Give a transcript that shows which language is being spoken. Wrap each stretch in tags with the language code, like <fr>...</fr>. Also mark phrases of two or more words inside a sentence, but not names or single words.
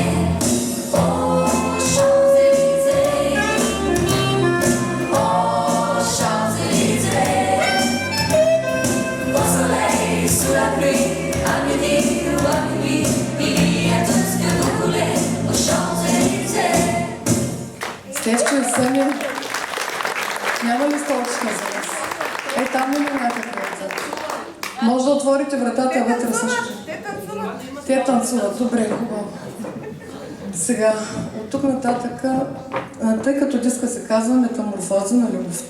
<fr>Oh, Champs-Élysées. Oh, Champs-Élysées. Au soleil, sous la pluie, à midi ou à minuit, il y a tout ce que vous voulez aux Champs-Élysées.</fr> <bg>Следващия Сеня, няма ли столчка за нас? Там има някаква отзад. Може да отворите вратата вътре също. Те танцуват. Добре, хубаво. Сега, от тук нататък, тъй като диска се казва Метаморфоза на любовта.</bg>